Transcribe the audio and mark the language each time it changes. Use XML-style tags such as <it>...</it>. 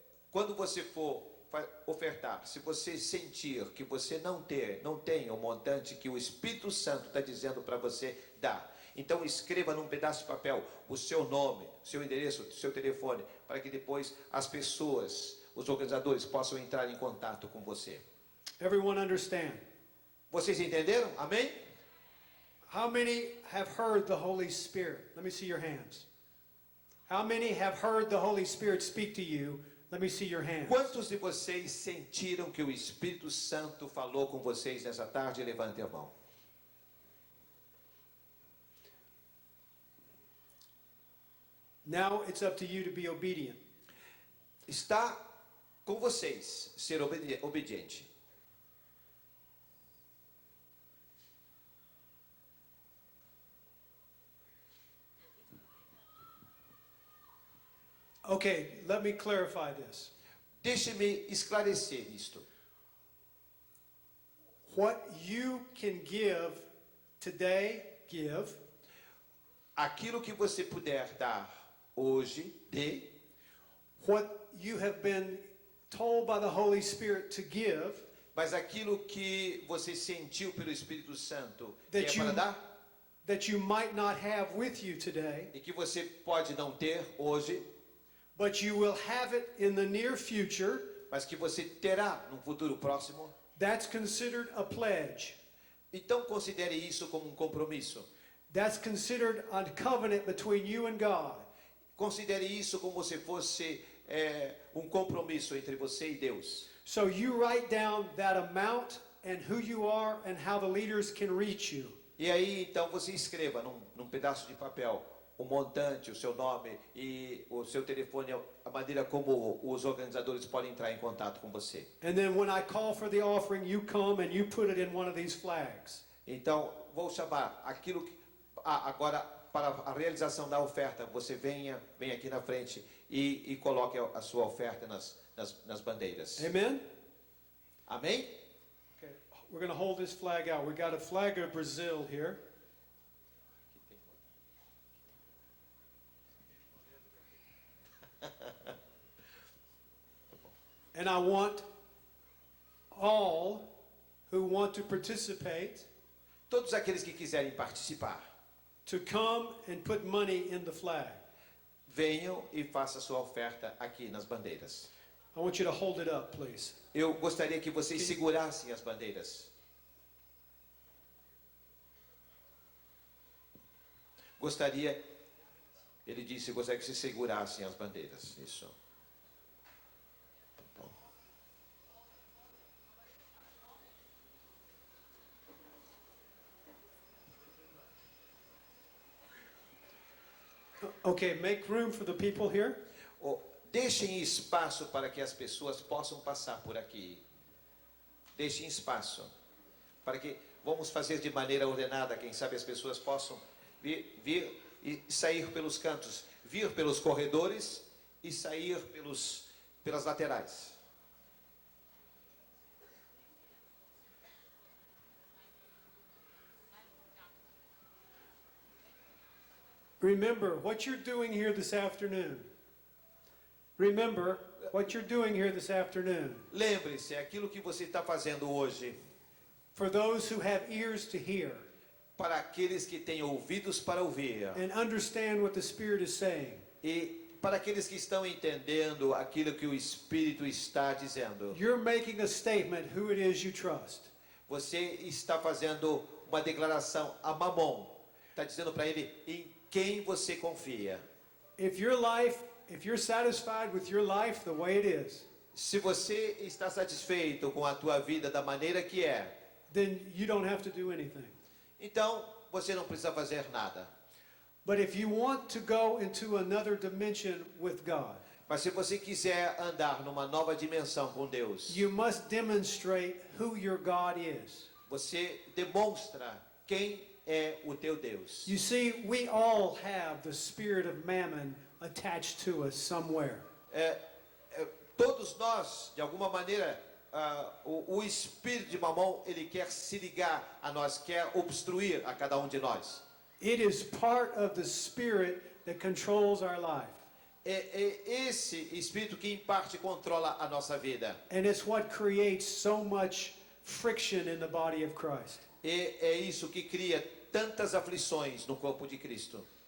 <pt>Quando você for ofertar, se você sentir que você não tem o montante que o Espírito Santo está dizendo para você dar, então escreva num pedaço de papel o seu nome, o seu endereço, o seu telefone, para que depois as pessoas, os organizadores, possam entrar em contato com você.</pt> <en>Everyone understand?</en> <pt>Vocês entenderam? Amém?</pt> <en>How many have heard the Holy Spirit? Let me see your hands. How many have heard the Holy Spirit speak to you? Let me see your hands.</en> <pt>Quantos de vocês sentiram que o Espírito Santo falou com vocês nessa tarde? Levante a mão.</pt> <en>Now it's up to you to be obedient.</en> <pt>Está com vocês ser obediente.</pt> <en>Okay, let me clarify this.</en> <pt>Deixe-me esclarecer isto.</pt> <en>What you can give today, give.</en> <pt>Aquilo que você puder dar hoje, dê.</pt> <en>What you have been told by the Holy Spirit to give.</en> <pt>Mas aquilo que você sentiu pelo Espírito Santo que</pt> <en>That</en> <pt>é para dar,</pt> <en>that you might not have with you today.</en> <pt>e que você pode não ter hoje,</pt> <en>but you will have it in the near future.</en> <pt>mas que você terá no futuro próximo.</pt> <en>That's considered a pledge.</en> <pt>Então considere isso como um compromisso.</pt> <en>That's considered a covenant between you and God.</en> <pt>Considere isso como se fosse um compromisso entre você e Deus.</pt> <en>So you write down that amount and who you are and how the leaders can reach you.</en> <pt>E aí então você escreva num pedaço de papel o montante, o seu nome e o seu telefone, a maneira como os organizadores podem entrar em contato com você.</pt> <en>And then when I call for the offering, you come and you put it in one of these flags.</en> <pt>Então vou chamar aquilo que agora para a realização da oferta, você vem aqui na frente e coloque a sua oferta nas bandeiras.</pt> <en>Amen?</en> <pt>Amém?</pt> <en>Okay. We're going to hold this flag out. We got a flag of Brazil here. And I want all who want to participate</en> <pt>Todos aqueles que quiserem participar,</pt> <en>to come and put money in the flag.</en> <pt>venham e façam sua oferta aqui nas bandeiras.</pt> <en>I want you to hold it up, please.</en> <pt>Eu gostaria que vocês segurassem as bandeiras. Ele disse, gostaria que vocês segurassem as bandeiras. Isso. Bom.</pt> <en>Okay, make room for the people here.</en> <pt>Deixem espaço para que as pessoas possam passar por aqui. Deixem espaço para que vamos fazer de maneira ordenada. Quem sabe as pessoas possam vir e sair pelos cantos, vir pelos corredores e sair pelas laterais.</pt> <en>Remember what you're doing here this afternoon. Remember what you're doing here this afternoon.</en> <pt>Lembre-se, aquilo que você está fazendo hoje.</pt> <en>For those who have ears to hear.</en> <pt>Para aqueles que têm ouvidos para ouvir.</pt> <en>And understand what the Spirit is saying.</en> <pt>E para aqueles que estão entendendo aquilo que o Espírito está dizendo.</pt> <en>You're making a statement who it is you trust.</en> <pt>Você está fazendo uma declaração a Mamon. Está dizendo para ele em quem você confia.</pt> <en>If you're satisfied with your life the way it is.</en> <pt>Se você está satisfeito com a tua vida da maneira que é,</pt> <en>then you don't have to do anything.</en> <pt>Então você não precisa fazer nada.</pt> <en>But if you want to go into another dimension with God,</en> <pt>mas se você quiser andar numa nova dimensão com Deus,</pt> <en>you must demonstrate who your God is.</en> <pt>Você demonstra quem é o teu Deus.</pt> <en>You see, we all have the spirit of mammon attached to us somewhere.</en> <pt>Todos nós, de alguma maneira, o espírito de Mamon, ele quer se ligar a nós, quer obstruir a cada um de nós.</pt> <en>It is part of the spirit that controls our life.</en> <pt>É esse espírito que em parte controla a nossa vida.</pt> <en>And it's what creates so much friction in the body of Christ.</en> <pt>E é isso que cria tantas aflições no corpo de Cristo.</pt>